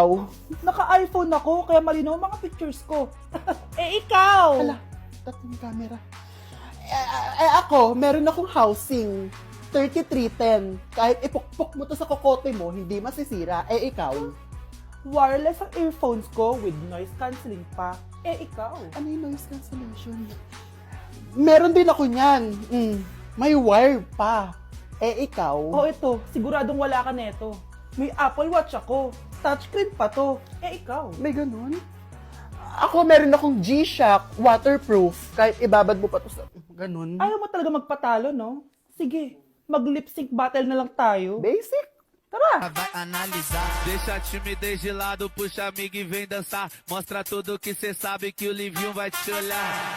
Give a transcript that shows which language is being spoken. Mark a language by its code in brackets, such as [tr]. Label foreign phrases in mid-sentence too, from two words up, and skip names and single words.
[tl] Naka-iPhone ako, kaya malinaw ang mga pictures ko. Ikaw. Hala, tatlong camera. Ako, meron akong housing. 3310. Kahit ipukpok mo to sa kokote mo, hindi masisira. Ikaw. Wireless ang earphones ko [en] with noise cancelling [tl] pa. Ikaw. Ano yung [en] noise cancellation? [tl] Meron din ako niyan. May wire pa. Ikaw. Oh, ito. Siguradong wala ka neto. May Apple Watch ako. Touchscreen pa to. Ikaw. May ganun? Ako, meron akong G-Shock waterproof. Kahit ibabad mo pa to sa ganun. Ayaw mo talaga magpatalo, no? Sige, mag- [en] lip sync battle [tl] na lang tayo. Basic. Tara! [pt] Vai analisar. Deixa a timidez de lado, puxa amigo e vem dançar. Mostra tudo que cê sabe que o Livinho vai te olhar.